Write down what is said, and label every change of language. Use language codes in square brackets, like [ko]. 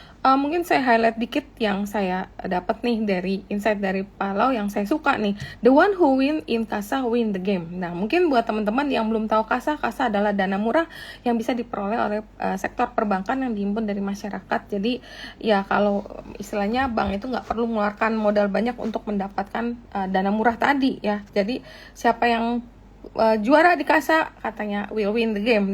[id] Mungkin saya highlight dikit yang saya dapat nih dari insight dari Pak Lau yang saya suka nih. [en] The one who win in Kasa win the game. [id] Nah, mungkin buat teman-teman yang belum tahu Kasa adalah dana murah yang bisa diperoleh oleh sektor perbankan yang dihimpun dari masyarakat. Jadi ya kalau istilahnya bank itu nggak perlu mengeluarkan modal banyak untuk mendapatkan dana murah tadi ya. Jadi siapa yang juara di Kasa katanya [en] will win the game.